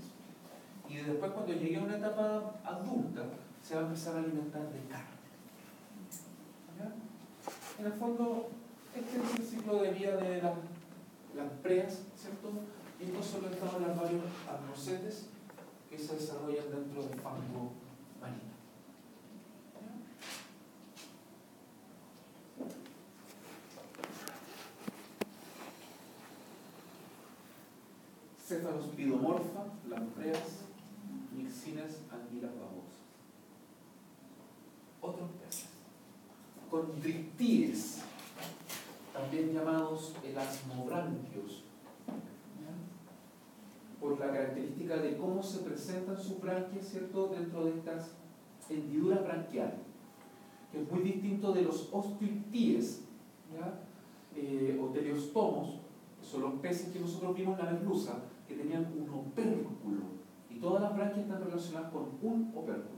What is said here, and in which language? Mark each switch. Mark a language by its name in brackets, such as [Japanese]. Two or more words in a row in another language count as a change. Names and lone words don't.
[Spanish] Y después, cuando llegue a una etapa adulta, se va a empezar a alimentar de carne. ¿Ya? En el fondo, este es el ciclo de vida de las preas, ¿cierto? Y estos son los estados larvarios amnocetes que se desarrollan dentro del fango marino. Cefalospidomorfa, lampreas, mixines, anguilas babosas. Otros peces. Condrictíes, también llamados elasmobranquios, por la característica de cómo se presentan sus branquias, ¿cierto?, dentro de estas hendiduras branquiales, que es muy distinto de los osteoictíes, o teleostomos, que son los peces que nosotros vimos en la merluza, que tenían un opérculo, y todas las branquias están relacionadas con un opérculo.